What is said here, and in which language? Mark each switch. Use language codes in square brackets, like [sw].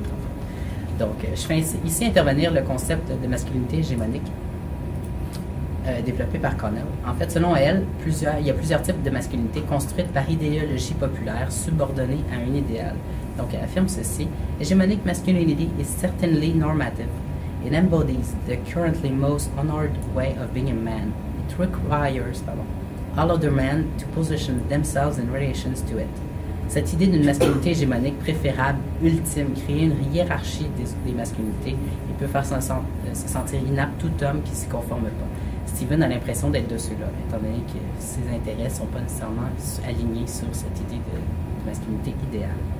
[fr] En fait. Donc, je fais ici intervenir le concept de masculinité hégémonique développé par Connell. En fait, selon elle, il y a plusieurs types de masculinité construites par idéologie populaire subordonnée à un idéal. Donc, elle affirme ceci: [en] Hegemonic masculinity is certainly normative. It embodies the currently most honored way of being a man. It requires all other men to position themselves in relations to it. [fr] Cette idée d'une masculinité hégémonique préférable, ultime, créer une hiérarchie des masculinités et peut faire se sentir inapte tout homme qui ne s'y conforme pas. Steven a l'impression d'être de ceux-là, étant donné que ses intérêts ne sont pas nécessairement alignés sur cette idée de masculinité idéale.